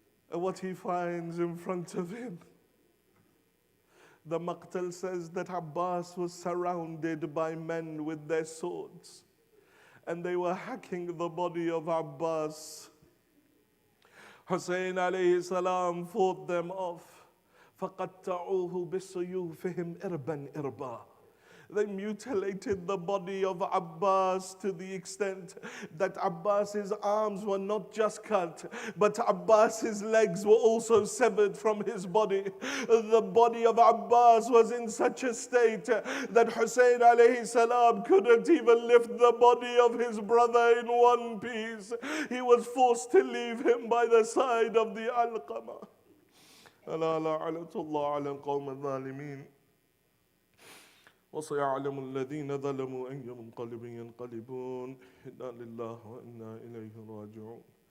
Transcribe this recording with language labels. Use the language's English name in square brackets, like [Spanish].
[English] And what he finds in front of him, the Maqtal says that Abbas was surrounded by men with their swords, and they were hacking the body of Abbas. Hussein alayhi salam fought them off. [Arabic] فَقَطَّعُوهُ بِسُيُوفِهِمْ إِرْبًا إِرْبًا. [English] They mutilated the body of Abbas to the extent that Abbas's arms were not just cut, but Abbas's legs were also severed from his body. The body of Abbas was in such a state that Hussein alayhi salam couldn't even lift the body of his brother in one piece. He was forced to leave him by the side of the Alqamah. [Arabic] ألا لعنة الله على القوم الظالمين وسيعلم الذين ظلموا أي منقلب ينقلبون إنا لله وإنا إليه راجعون.